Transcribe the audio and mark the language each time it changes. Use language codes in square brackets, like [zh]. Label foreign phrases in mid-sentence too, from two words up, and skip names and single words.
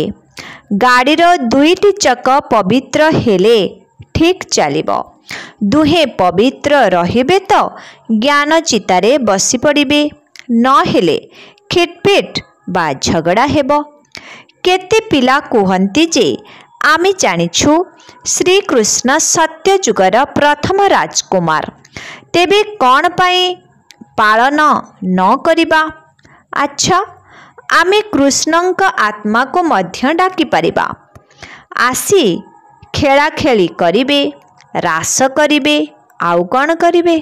[or] ଗାଡ଼ିର ଦୁଇଟି ଚକ ପବିତ୍ର ହେଲେ ଠିକ ଚାଲିବ। ଦୁହେଁ ପବିତ୍ର ରହିବେ ତ ଜ୍ଞାନ ଚିତାରେ ବସି ପଡ଼ିବେ, ନ ହେଲେ ଖିଟପିଟ ବା ଝଗଡ଼ା ହେବ। କେତେ ପିଲା କୁହନ୍ତି ଯେ ଆମେ ଜାଣିଛୁ ଶ୍ରୀକୃଷ୍ଣ ସତ୍ୟ ଯୁଗର ପ୍ରଥମ ରାଜକୁମାର, ତେବେ କୌଣ ପାଇଁ ପାଳନ ନ କରିବା? ଅଚ୍ଛା, ଆମେ କୃଷ୍ଣଙ୍କ ଆତ୍ମା କୁ ମଧ୍ୟ ଡାକି ପାରିବା। ଆସି ଖେଳ ଖେଳି କରିବେ, ରାସ କରିବେ, ଆଉ କଣ କରିବେ?